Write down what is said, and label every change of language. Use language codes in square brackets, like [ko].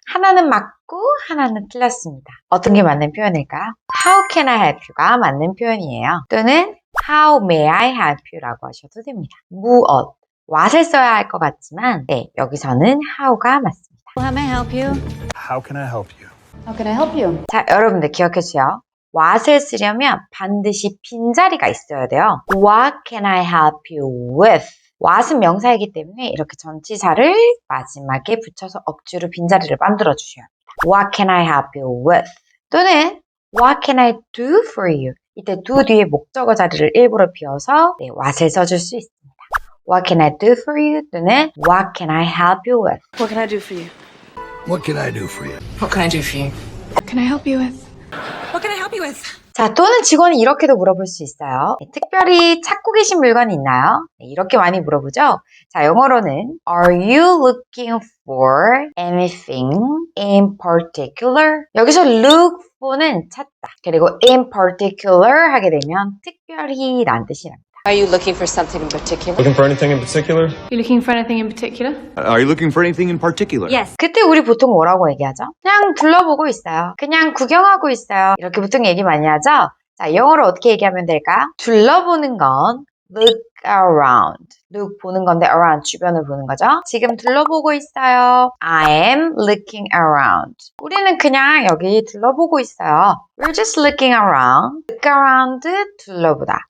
[ko] 하나는 맞고 하나는 틀렸습니다. 어떤 게 맞는 표현일까요? [en] How can I help you가 [ko] 맞는 표현이에요. [en] 또는 How may I help you? [ko] 라고 하셔도 됩니다. 무엇, what을 써야 할 것 같지만 네, 여기서는 how가 맞습니다. [en] How may I help you? How can I help you? How can I help you? [ko] 자, 여러분들 기억해 주세요. what을 쓰려면 반드시 빈자리가 있어야 돼요. [en] What can I help you with? [ko] what은 명사이기 때문에 이렇게 전치사를 마지막에 붙여서 억지로 빈자리를 만들어 주셔야 합니다. [en] What can I help you with? 또는 What can I do for you? [ko] 이때 do 뒤에 목적어 자리를 일부러 비워서 네, what을 써줄 수 있습니다. [en] What can I do for you? 또는 What can I help you with? What can I do for you? What can I do for you? What can I do for you? What can I help you with? What can I help you with? [ko] 자, 또는 직원이 이렇게도 물어볼 수 있어요. 네, 특별히 찾고 계신 물건이 있나요? 네, 이렇게 많이 물어보죠. 자, 영어로는 [en] Are you looking for anything in particular? [ko] 여기서 look for는 찾다. 그리고 in particular 하게 되면 특별히 라는 뜻이랍니다. [en] Are you looking for something in particular? Looking for anything in particular? You looking for anything in particular? Are you looking for anything in particular? Yes. [ko] 그때 우리 보통 뭐라고 얘기하죠? 그냥 둘러보고 있어요. 그냥 구경하고 있어요. 이렇게 보통 얘기 많이 하죠? 자, 영어로 어떻게 얘기하면 될까요? 둘러보는 건 look around. look 보는 건데 around 주변을 보는 거죠. 지금 둘러보고 있어요. [en] I am looking around. [ko] 우리는 그냥 여기 둘러보고 있어요. [en] We're just looking around. look around 둘러보다.